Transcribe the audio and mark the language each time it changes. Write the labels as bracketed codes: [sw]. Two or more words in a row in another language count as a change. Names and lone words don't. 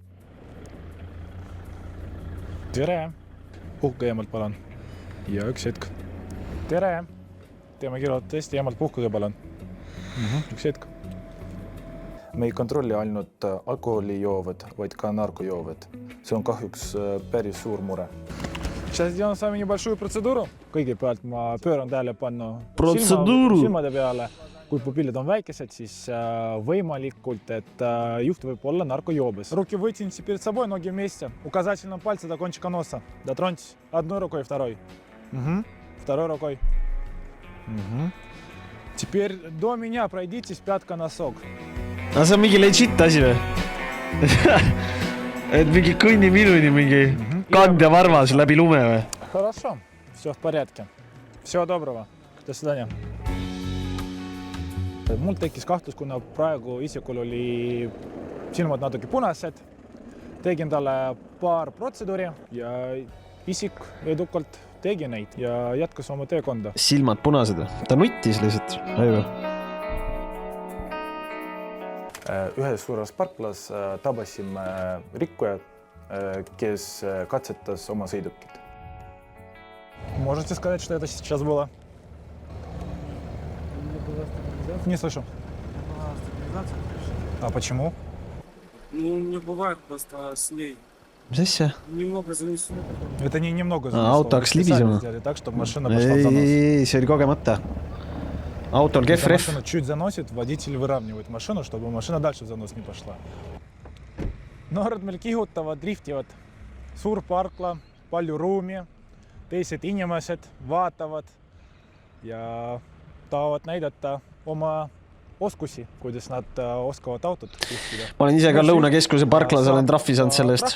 [et] Tere! Puhka eemalt palun. Ja üks hetk. Tere! Teeme kiirelt eemalt puhkuge palun. Üks hetk. Me ei kontrolli ainult alkoholijoovad, vaid ka narkojoovad. See on kahjuks päris suur mure. [ru] Сейчас сделаем с вами небольшую процедуру. [et] Kõigepealt ma pööran tähelepanu silmade peale. Kui pupillid on väikesed, siis võimalikult, et juht võib olla наркоёбес. [ru] Руки вытяните перед собой, ноги вместе. Указательным пальцем до кончика носа. Дотроньтесь одной рукой, второй. Второй рукой. Теперь до меня пройдитесь пятка-носок. [et] А see on mingi legit asi või? Et mingi kõnni minuni mingi kandjavarvas läbi lume või? [ru] Хорошо, все в порядке. Всего доброго. До свидания. [et] Mul tekkis kahtlus, kuna praegu isikul oli silmad natuke punased. Tegin talle paar protseduuri ja isik edukalt tegi neid ja jätkas oma teekonda. Silmad punased või? Ta nuttis lihtsalt. Ühes suures parklas tabasime rikkujad, kes katsetas oma sõidukit. [ru] Можете сказать, что это сейчас было? Не слышу. А почему? Ну, не бывает просто с ней. [et] Mis asja? [ru] Немного занесло. Это не немного занесло. [et] Auto hakkas libisema. [ru] Так, чтобы машина пошла в занос. [et] Ei, see oli kogemata. Autol kehv ref. [ru] Машина чуть заносит, водитель выравнивает машину, чтобы машина дальше в занос не пошла. [et] Noored meil kihutavad, driftivad. Suur parkla, palju ruumi, teised inimesed vaatavad ja tahavad näidata oma oskusi, kuidas nad oskavad autot juhtida. Ma olen ise ka Lõunakeskuse parklas, olen trahvi saanud selle eest.